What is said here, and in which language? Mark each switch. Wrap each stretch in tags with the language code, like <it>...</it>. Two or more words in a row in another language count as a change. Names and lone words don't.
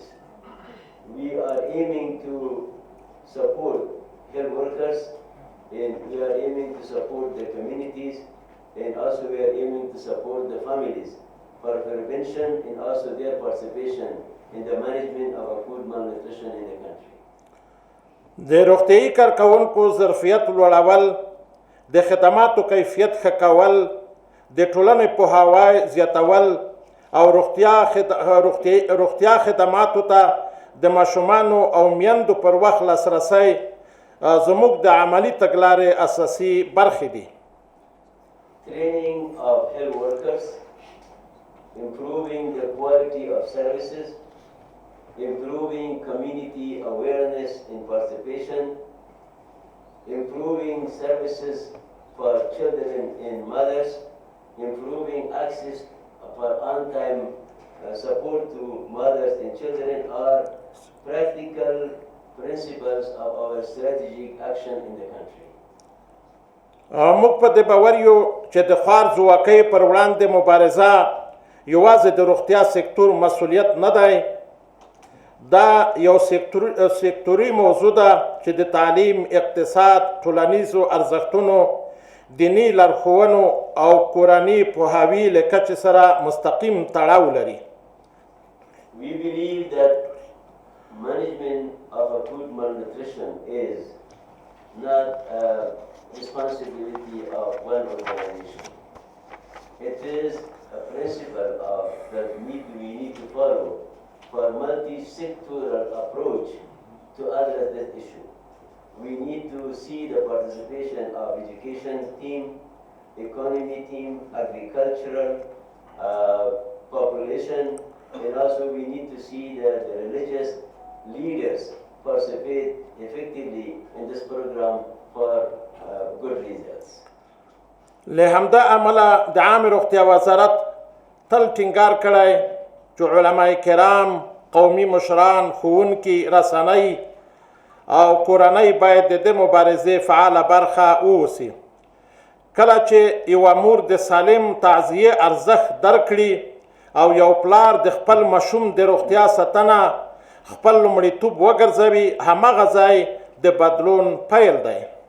<en>We are aiming to support health workers, and we are aiming to support the communities, and also we are aiming to support the families for prevention and also their participation in the management of acute malnutrition in the country.</en> <ps>د روغتیایي کارکوونکو ظرفیت لوړول، د خدماتو کیفیت ښه کول، د ټولنې پوهاوی زیاتول او روغتیا خدماتو ته د ماشومانو او میندو پر وخت لاسرسی زموږ د عملي تګلارې اساسي برخې دي.</ps> <en>Training of health workers, improving the quality of services, improving community awareness and participation, improving services for children and mothers, improving access for on-time support to mothers and children are practical principles of our strategic action in the country.</en> <ps>موږ په دې باور یو چې د خوارځواکۍ پر وړاندې مبارزه یوازې د روغتیا سکتور مسؤلیت نه دی، دا یو سکتوري موضوع ده چې د تعلیم، اقتصاد، ټولنیزو ارزښتونو، دینی لارښوونو او کورني پوهاوي له کچې سره مستقیم تړاو لري.</ps> <en>We believe that management of acute malnutrition is not a responsibility of one organization. It is a principle that we need to follow for a multi-sectoral approach to address this issue. We need to see the participation of education team, economy team, agricultural, population, and also we need to see that the religious leaders participate effectively in this program for good results.</en> <ps>له همدا امله د عامې روغتیا وزارت تل ټینګار کړی چې علماء کرام، قومي مشران، ښوونکي، رسنۍ او کورنۍ باید د دې مبارزې فعاله برخه واوسي. کله چې یوه مور د سالم تغذیې ارزښت درک کړي او یو پلار د خپل ماشوم د روغتیا ساتنه خپل لومړیتوب وګرځوي، هماغه ځای د بدلون پیل دی.</ps>